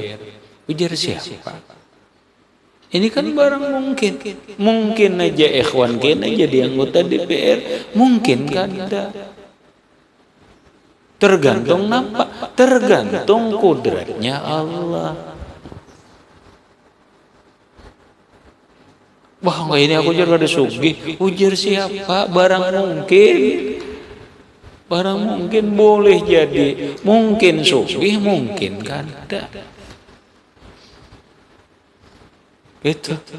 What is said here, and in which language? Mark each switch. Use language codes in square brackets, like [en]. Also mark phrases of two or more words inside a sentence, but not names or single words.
[bjn] Ujar siapa? [id] Ini kan barang mungkin aja ikhwan kena jadi anggota DPR, mungkin kan ada. Tergantung apa? Tergantung kudratnya Allah. [bjn] Wah, nggak ini aku ujar ada sugih. Ujar siapa? Barang mungkin boleh jadi, mungkin sugih, mungkin kada. Itu.